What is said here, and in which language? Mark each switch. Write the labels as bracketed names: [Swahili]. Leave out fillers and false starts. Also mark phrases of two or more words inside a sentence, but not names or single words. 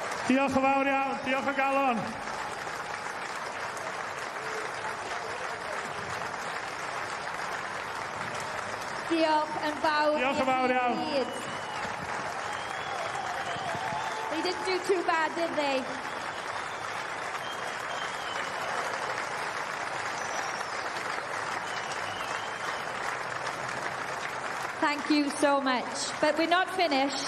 [Welsh] Diolch yn fawr iawn, diolch o galon. Diolch yn fawr. Diolch yn fawr iawn. [English] They didn't do too bad, did they? Thank you so much. But we're not finished.